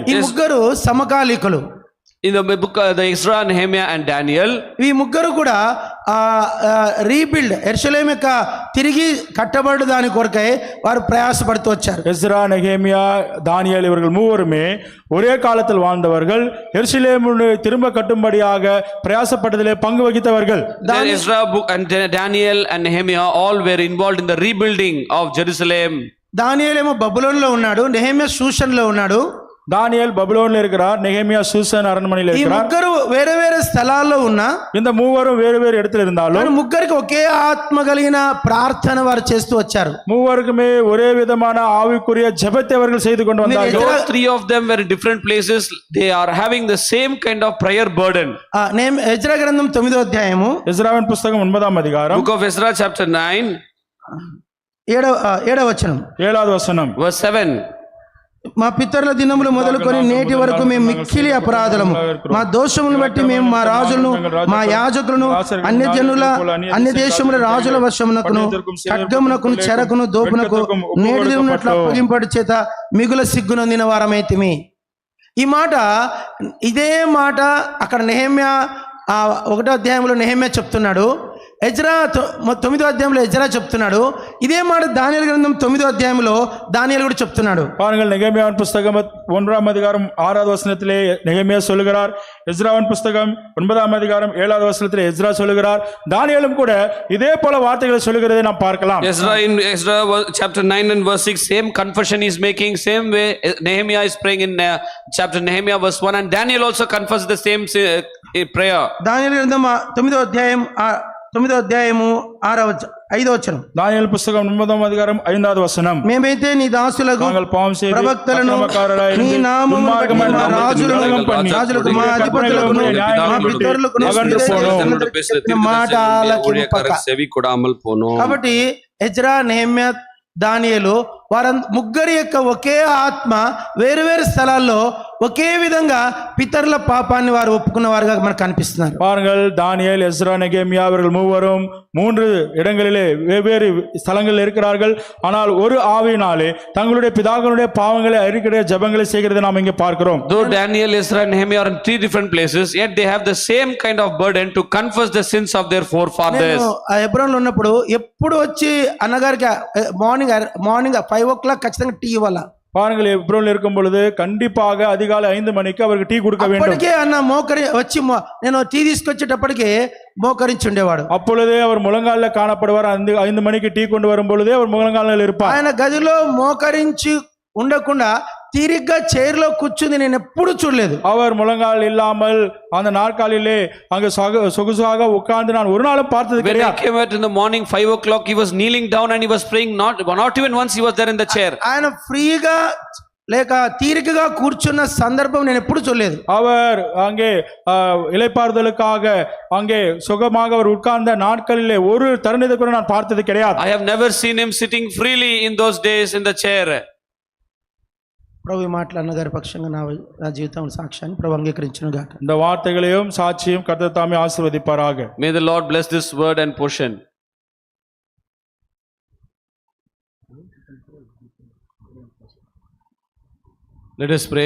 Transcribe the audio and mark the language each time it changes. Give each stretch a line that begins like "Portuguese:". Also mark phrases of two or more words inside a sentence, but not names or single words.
Telugu: ఈ ముగ్గురు సమకాలీకులు.
English: in the book the Ezra, Nehemiah and Daniel,
Telugu: ఈ ముగ్గురు కూడా రీబిల్డ్ యెరూషలేము యొక్క తిరిగి కట్టబడు దాని కొరకై వారు ప్రయాసపడుతూ వచ్చారు.
Tamil: எஸ்ரா, நெகேமியா, தானியேல் இவர்கள் மூவருமே ஒரே காலத்தில் வாழ்ந்தவர்கள், எருசலேமை திரும்ப கட்டும்படியாக பிரயாசப்பட்டதிலே பங்கு வகித்தவர்கள்.
English: then Ezra book and Daniel and Nehemiah all were involved in the rebuilding of Jerusalem.
Telugu: దానియేలేమో బబులోనులో ఉన్నాడు, నెహెమ్యా షూషన్లో ఉన్నాడు.
Tamil: தானியேல் பபிலோனில் இருக்கிறார், நெகேமியா சூசன் அரண்மனையில்
Telugu: ఈ
Tamil: இருக்கிறார்.
Telugu: ముగ్గురు వేరే వేరే స్థలాల్లో ఉన్నా
Tamil: இந்த மூவரும் வேறு வேறு இடத்துல இருந்தாலும்
Telugu: కానీ ముగ్గురికి ఒకే ఆత్మ కలిగిన ప్రార్థన వారు చేస్తూ వచ్చారు.
Tamil: மூவருக்குமே ஒரே விதமான ஆவிக்குரிய ஜெபத்தை அவர்கள் செய்து கொண்டு வந்தார்கள்.
English: Though three of them were in different places, they are having the same kind of prayer burden.
Telugu: ఎజ్రా గ్రంథం 9వ అధ్యాయము,
Tamil: எஸ்ராவின் புஸ்தகம் 9ஆம் அதிகாரம்
English: Book of Ezra chapter 9
Telugu: ఏడవ వచనం,
Tamil: 7வது வசனம்.
English: verse 7.
Telugu: మా పితరుల దినములు మొదలుకొని నేటి వరకు మేము మిక్కిలి అపరాధులము, మా దోషములను బట్టి మేము మా రాజులను మా యాజకులను అన్య దేశముల రాజుల వశమునకును ఖడ్గమునకును చెరకును దోపునకు నేటి ఉన్నట్లు అప్పగింపడి చేత మిగుల సిగ్గునొందిన వారమైతిమి. ఈ మాట, ఇదే మాట అక్కడ నెహెమ్యా 1వ అధ్యాయంలో నెహెమ్యా చెప్తున్నాడు, ఎజ్రా 9వ అధ్యాయంలో ఎజ్రా చెప్తున్నాడు. ఇదే మాట దానియేలు గ్రంథం 9వ అధ్యాయంలో దానియేలు కూడా చెప్తున్నాడు.
Tamil: பாருங்கள், நெகேமியாவின் புஸ்தகம் 1ஆம் அதிகாரம் 6வது வசனத்திலே நெகேமியா சொல்லுகிறார், எஸ்ராவின் புஸ்தகம் 9ஆம் அதிகாரம் 7வது வசனத்திலே எஸ்ரா சொல்லுகிறார், தானியேலும் கூட இதே போல வார்த்தைகளை சொல்லுகிறதை நாம் பார்க்கலாம்.
English: Ezra in Ezra chapter 9 and verse 6, same confession is making, same way Nehemiah is praying in chapter Nehemiah verse 1, and Daniel also confessed the same prayer.
Telugu: దానియేలు గ్రంథం 9వ అధ్యాయం 9వ అధ్యాయము 5వ వచనం,
Tamil: தானியேல் புஸ்தகம் 9ஆம் அதிகாரம் 5வது வசனம்.
Telugu: మేమైతే నీ దాసులకు
Tamil: நாங்கள் பாவம் செய்து
Telugu: ప్రవక్తలను అక్రమకారులై నీ నామమును బట్టి దుర్మార్గమైన మా రాజులను రాజులకు మా అధిపతులకును మా పితరులకును చెప్పిన మాట ఆలకింపక.
Tamil: செவி கொடாமல் போனோம்.
Telugu: కాబట్టి ఎజ్రా, నెహెమ్యా, దానియేలు ముగ్గురి యొక్క ఒకే ఆత్మ వేరు వేరు స్థలాల్లో ఒకే విధంగా పితరుల పాపాన్ని వారు ఒప్పుకున్న వారుగా మనకు కనిపిస్తున్నారు.
Tamil: பாருங்கள், தானியேல், எஸ்ரா, நெகேமியா அவர்கள் மூவரும் 3 இடங்களிலே வெவ்வேறு ஸ்தலங்களில் இருக்கிறார்கள். ஆனால் ஒரு ஆவியினாலே தங்களுடைய பிதாக்களுடைய பாவங்களை அறிக்கிற ஜெபங்களை செய்கிறதை நாம் இங்கே பார்க்கிறோம்.
English: Though Daniel, Ezra and Nehemiah are in 3 different places, yet they have the same kind of burden to confess the sins of their forefathers.
Telugu: హెబ్రోన్లో ఉన్నప్పుడు ఎప్పుడు వచ్చి అన్నగారికి
English: morning 5 o'clock
Telugu: ఖచ్చితంగా టీ ఇవ్వాలా.
Tamil: பாருங்கள், எப்ரோன்ல இருக்கும் பொழுது கண்டிப்பாக அதிகாலை 5 மணிக்கு அவருக்கு டீ கொடுக்க வேண்டும்.
Telugu: అప్పటికే అన్న మోకరి వచ్చి నేను టీ తీసుకొచ్చేటప్పటికే మోకరించి ఉండేవాడు.
Tamil: அப்பொழுதே அவர் முழங்காலில் காணப்படுவார். 5 மணிக்கு டீ கொண்டு வரும் பொழுதே அவர் முழங்காலில் இருப்பார்.
Telugu: ఆయన గదిలో మోకరించి ఉండకుండా తీరిగ్గా చైర్లో కూర్చుంది నేను ఎప్పుడు చూడలేదు.
Tamil: அவர் முழங்கால் இல்லாமல் அந்த நாற்காலிலே அங்கு சொகுசாக உட்கார்ந்து நான் ஒரு நாளும் பார்த்தது
English: When he
Tamil: கிடையாது.
English: came out in the morning 5 o'clock, he was kneeling down and he was praying. Not even once he was there in the chair.
Telugu: ఆయన ఫ్రీగా లేక తీరికగా కూర్చున్న సందర్భం నేను ఎప్పుడు చూడలేదు.
Tamil: அவர் அங்கே இளைப்பாறுதலுக்காக அங்கே சுகமாக அவர் உட்கார்ந்த நாட்களிலே ஒரு தருணத்தை கூட நான் பார்த்தது கிடையாது.
English: I have never seen him sitting freely in those days in the chair.
Telugu: ప్రభు ఈ మాటలు అన్నగారి పక్షంగా నా జీవితం సాక్ష్యాన్ని ప్రభు అంగీకరించును గాక.
Tamil: இந்த வார்த்தைகளையும் சாட்சியும் கர்த்தர் தாமே ஆசீர்வதிப்பாராக.
English: May the Lord bless this word and portion. Let us pray.